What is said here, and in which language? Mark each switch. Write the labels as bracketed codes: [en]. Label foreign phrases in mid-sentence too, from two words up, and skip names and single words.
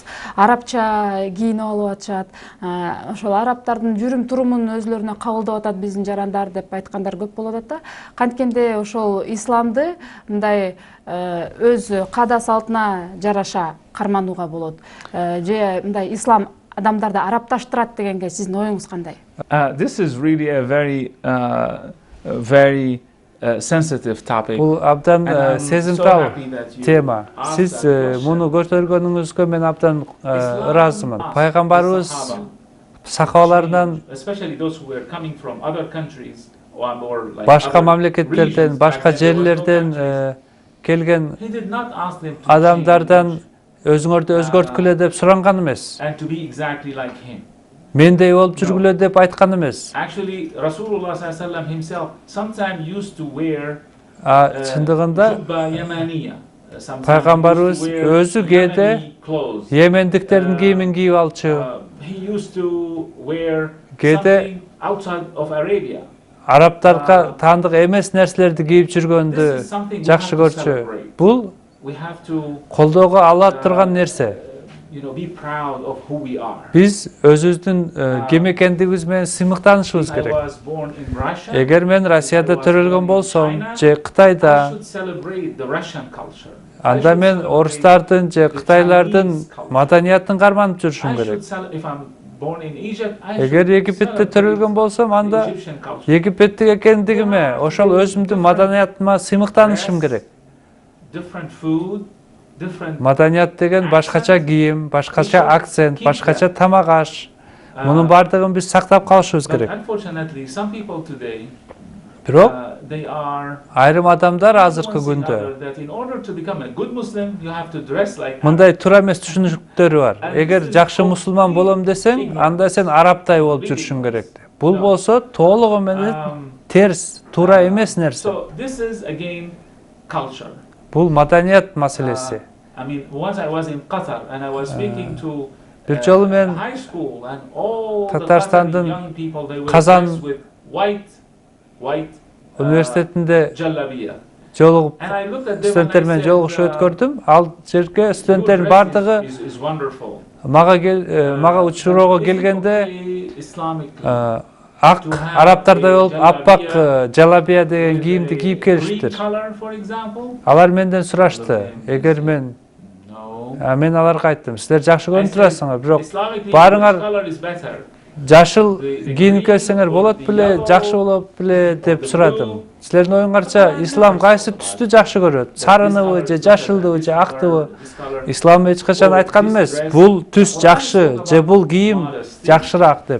[ky] Арабча кийинип алып атышат. Ошол арабтардын жүрүм турумун өзлөрүнө кабылдап атат биздин жарандар деп айткандар көп болуп атат да. Канткенде ошол исламды мындай өз каада салтына жараша карманууга болот. Же мындай ислам адамдарды арабташтырат дегенге сиздин оюңуз кандай? [en] This is really a very sensitive topic. [ky] Бул абдан [en] And I'm so [ky] сезимтал [en] happy that you [ky] тема. [en] asked [ky] Сиз [en] that question. [ky] муну көтөргөнүңүзгө мен абдан [en] Islam [ky] ыраазымын. [en] asked [ky] Пайгамбарыбыз [en] the Sahaba, [ky] сахабалардан, [en] especially those who were coming from other countries or like [ky] башка [en] other [ky] мамлекеттерден, [en] regions, [ky] башка [en] back then there was no [ky] жерлерден [en] countries. [ky] келген [en] He did not ask them to [ky] адамдардан [en] change [ky] өзүңөрдү өзгөрткүлө деп суранган эмес. [en] and to be exactly like him. [ky] Мендей болуп жүргүлө деп айткан эмес. [en] Actually, Rasulullah ﷺ himself sometimes used to wear [ky] Чындыгында [ar] جبة يمانية. [en] Sometimes [ky] Пайгамбарыбыз [en] he used to wear [ky] өзү кээде [en] Yemeni clothes. [ky] Йемендиктердин кийимин кийип алчу. [en] He used to wear [ky] Кээде [en] something outside of Arabia. [ky] Арабтарга таандык эмес нерселерди кийип жүргөндү жакшы көрчү. Бул [en] We have to, [ky] колдоого ала турган нерсе. [en] be proud of who we are. [ky] Биз өзүбүздүн ким экендигибиз менен сыймыктанышыбыз [en] I [ky] керек. [en] was born in Russia. [ky] Эгер мен Россияда төрөлгөн болсом же [en] I [ky] Кытайда, [en] should celebrate the Russian culture. [ky] анда мен орустардын же кытайлардын маданиятын карманып жүрүшүм керек. [en] If I'm born in Egypt, I [ky] Эгер [en] should [ky] Египетте [en] celebrate [ky] төрөлгөн болсом, [en] the [ky] анда [en] Egyptian culture. [ky] Египеттик экендигиме, ошол өзүмдүн маданиятыма сыймыктанышым керек. [en] Different food, different [ky] Маданият деген башкача кийим, башкача акцент, башкача тамак аш. Мунун бардыгын биз сактап калышыбыз [en] but [ky] керек. [en] unfortunately, some people today, [ky] Бирок [en] they are [ky] айрым адамдар азыркы [en] influencing [ky] күндө [en] others that in order to become a good Muslim, you have to dress like [ky] мындай туура эмес түшүнүктөрү бар. Эгер жакшы мусулман болом десең, анда сен арабтай болуп жүрүшүң керек. Бул болсо толугу менен терс, туура эмес нерсе. [en] So this is again culture. [ky] Бул маданият маселеси. [en] I mean, once I was in Qatar and I was speaking to [ky] Бир жолу мен [en] high school and all the [ky] Татарстандын [en] Qatari young people, they were [ky] Казан [en] dressed with white [ky] университетинде [en] jallabiya. [ky] жолугуп [en] And I looked at them [ky] студенттер [en] and I [ky] менен [en] said, [ky] жолугушуп өткөрдүм. Ал жерге студенттердин [en] "Your dress [ky] бардыгы [en] is wonderful. [ky] мага учуроого келгенде [en] Islamically, [ky] ак арабтардай болуп аппак жалабия деген кийимди кийип келишиптир. [en] color, for example, [ky] Алар менден сурашты. Эгер мен [en] no. [ky] мен аларга айттым, силер жакшы көрүнүп турасыңар, бирок [en] Islamically, [ky] баарыңар [en] which color is better? [ky] жашыл кийинип келсеңер болот беле, жакшы болот беле деп сурадым. Силердин оюңарча ислам кайсы түстү жакшы көрөт? Сарыныбы же жашылдыбы же актыбы? Ислам эч качан айткан эмес. Бул түс жакшы же бул кийим жакшыраак деп.